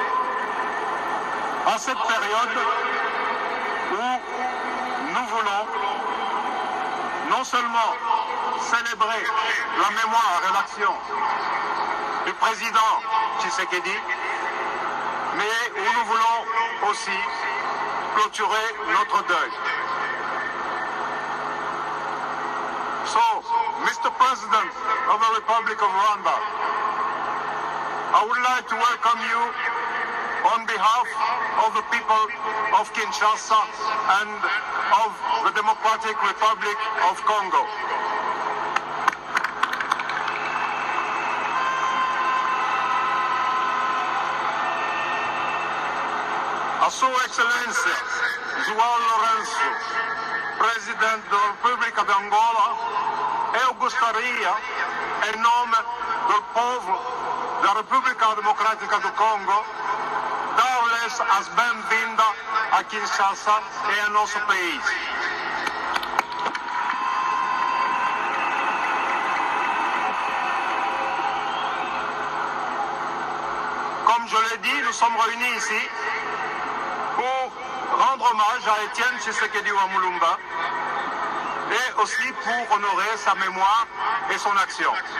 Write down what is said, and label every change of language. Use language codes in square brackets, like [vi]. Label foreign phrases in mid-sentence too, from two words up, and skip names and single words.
[fr] en cette période où nous voulons non seulement célébrer la mémoire et l'action du président Tshisekedi, mais où nous voulons aussi clôturer notre deuil. [en] So, Mr. President of the Republic of Rwanda, I would like to welcome you on behalf of the people of Kinshasa and of the Democratic Republic of Congo. [pt] A Sua Excelência João Lourenço, Presidente da República de Angola, eu gostaria, em nome do povo da República Democrática do Congo, dar-lhes as bem-vindas a Kinshasa e a nosso país. [fr] Comme je l'ai dit, nous sommes réunis ici pour rendre hommage à Étienne Tshisekedi Wamulumba et aussi pour honorer sa mémoire et son action.